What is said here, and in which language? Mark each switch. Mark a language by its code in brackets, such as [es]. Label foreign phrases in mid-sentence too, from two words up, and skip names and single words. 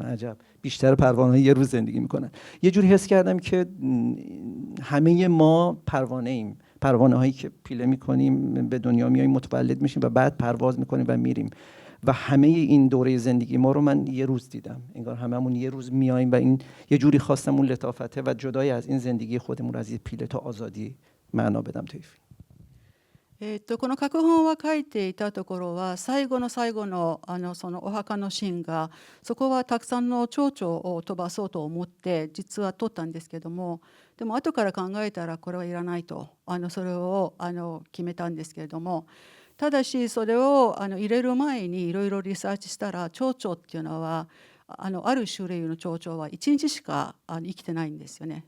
[fa] عجب، بیشتر پروانه ها یه روز زندگی میکنن. یه جوری حس کردم که همه ما پروانه ایم، پروانه هایی که پیله میکنیم به دنیا میاییم، متولد میشیم و بعد پرواز میکنیم و میریم، و همه این دوره زندگی ما رو من یه روز دیدم. انگار هممون یه روز میاییم و این یه جوری خواستم اون لطافته و جدای از این زندگی خودمون رو از یه پیله تا آزادی معنا بدم توی فیلم. [ja] この脚本は書いていたところは最後の最後のそのお墓のシーンが、そこはたくさんの蝶々を飛ばそうと思って実は撮ったんですけども、でも後から考えたらこれはいらないとそれを決めたんですけれども、ただしそれを入れる前にいろいろリサーチしたら、蝶々っていうのはある種類の蝶々は1日しか生きてないんですよね。